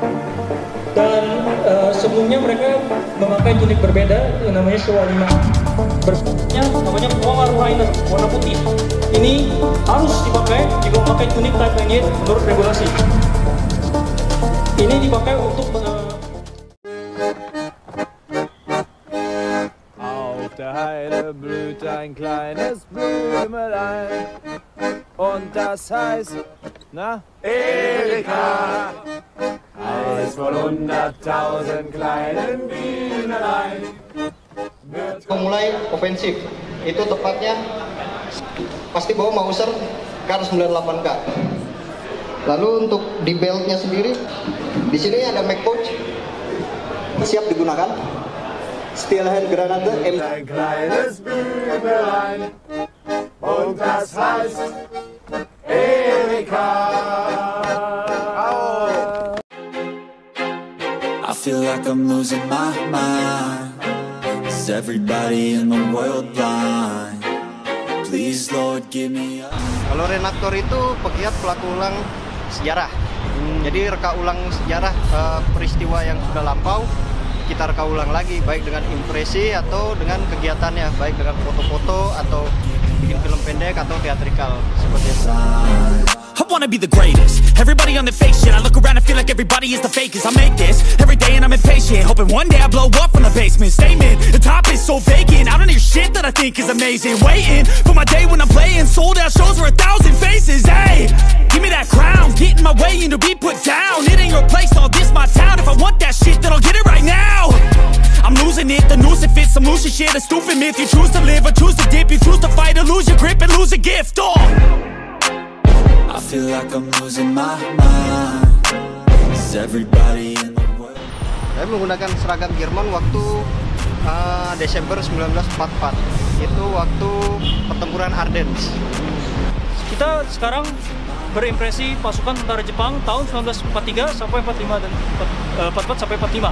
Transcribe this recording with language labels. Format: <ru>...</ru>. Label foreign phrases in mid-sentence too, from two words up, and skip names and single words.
<id>Dan sebelumnya mereka memakai unit berbeda yang namanya Showa 5. Berikutnya namanya Polar Liner warna putih. Ini harus dipakai jika memakai unit Type 98 menurut regulasi. Ini dipakai untuk</id> <de>Auf der Heide blüht ein kleines Blümelein und das heißt, na? Erika. Eins von 100.000 kleinen Bienelein.</de> <id>Memulai ofensif, itu tepatnya pasti bawa Mauser Kar98K. Lalu untuk di beltnya sendiri, di sini ada</id> <en>mag pouch</en> <id>siap digunakan.</id> <de>Steel hand granate M. Ein kleines Blümelein und das heißt Erika.</de> <en>I feel like I'm losing my mind. Is everybody in the world blind? Please Lord give me a...</en> <id>Kalau reenaktor itu pegiat pelaku ulang sejarah. Jadi reka ulang sejarah peristiwa yang sudah lampau, kita reka ulang lagi, baik dengan impresi atau dengan kegiatannya, baik dengan foto-foto atau bikin film pendek atau teatrikal seperti itu.</id> <en>I wanna be the greatest. Everybody on the fake shit. I look around and feel like everybody is the fakest. I make this every day and I'm impatient, hoping one day I blow up from the basement. Statement, the top is so vacant. I don't hear shit that I think is amazing. Waiting for my day when I'm playing sold out shows for 1,000 faces. Hey, give me that crown, get in my way and to be put down. It ain't your place, all this my town. If I want that shit, then I'll get it right now. I'm losing it, the noose it fits. I'm losing shit, a stupid myth. You choose to live or choose to dip. You choose to fight or lose your grip and lose a gift. Oh, I feel like I'm losing my mind. Is everybody in the world?</en> <id>Saya menggunakan seragam Jerman waktu Desember 1944. Itu waktu pertempuran Ardennes. Kita sekarang berimpresi pasukan tentara Jepang tahun 1943 sampai 45 dan 44 sampai 45.</id>